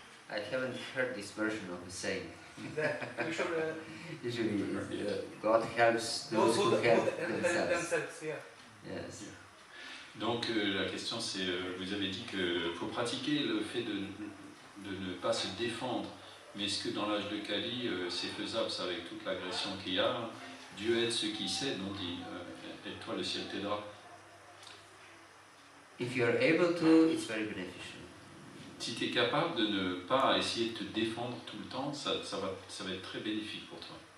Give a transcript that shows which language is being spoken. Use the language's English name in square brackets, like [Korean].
[English] I haven't heard this version of the saying. That we should Usually, God helps those who help themselves. Yeah. Yes. [French] Donc la question c'est, vous avez dit qu'il faut pratiquer le fait de ne pas se défendre, mais est-ce que dans l'âge de Kali c'est faisable ça avec toute l'agression qu'il y a? Dieu aide ceux qui s'aident, on dit, aide-toi, le ciel t'aidera. [English] If you are able to, it's very beneficial. [French] Si tu es capable de ne pas essayer de te défendre tout le temps, ça va être très bénéfique pour toi.